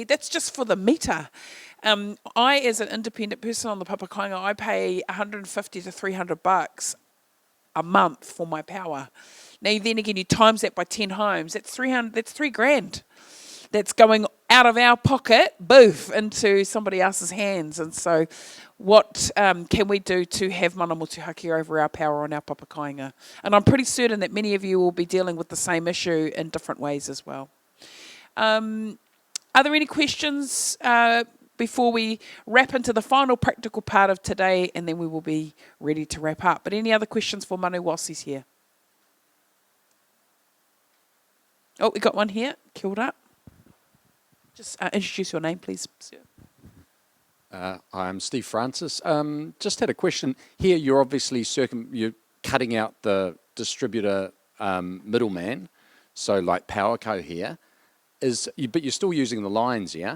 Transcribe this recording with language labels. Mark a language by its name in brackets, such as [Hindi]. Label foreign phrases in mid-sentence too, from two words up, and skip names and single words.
[English] That's just for the meter. I, as an independent person on the papakainga, I pay $150 to $300 a month for my power. Now, then again, you times that by 10 homes, that's $3,000. That's going out of our pocket, boof, into somebody else's hands. And so what can we do to have [Māori] mana motuhake [English] over our power on our papakainga? And I'm pretty certain that many of you will be dealing with the same issue in different ways as well. Are there any questions before we wrap into the final practical part of today, and then we will be ready to wrap up? But any other questions for Manu whilst he's here? Oh, we got one here. [Māori] Kia ora. [English] Just introduce your name, please, sir. I'm Steve Francis. Just had a question. Here you're obviously you're cutting out the distributor middleman, so like PowerCo here, but you're still using the lines, yeah?